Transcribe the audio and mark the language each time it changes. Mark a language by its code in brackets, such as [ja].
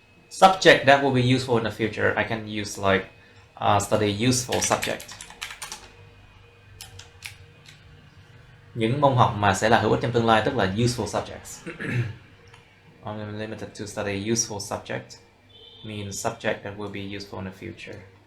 [en] Subject that will be useful in the future. I can use like study useful subject. [vi] Những môn học mà sẽ là hữu ích trong tương lai tức là [en] useful subjects. Only limited to study useful subject means subject that will be useful in the future.